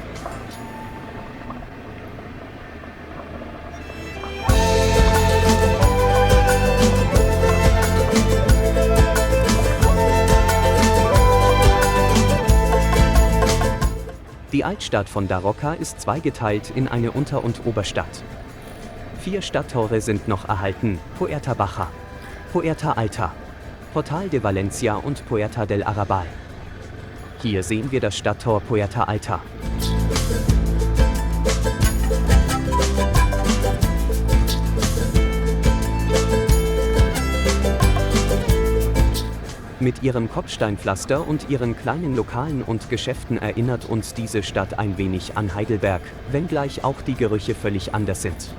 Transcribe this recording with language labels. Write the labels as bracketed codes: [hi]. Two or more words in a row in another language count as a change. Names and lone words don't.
[de] Die Altstadt von Daroca ist zweigeteilt in eine Unter- und Oberstadt. 4 Stadttore sind noch erhalten: Puerta Baja, Puerta Alta, Portal de Valencia und Puerta del Arrabal. Hier sehen wir das Stadttor Puerta Alta. Mit ihrem Kopfsteinpflaster und ihren kleinen Lokalen und Geschäften erinnert uns diese Stadt ein wenig an Heidelberg, wenngleich auch die Gerüche völlig anders sind.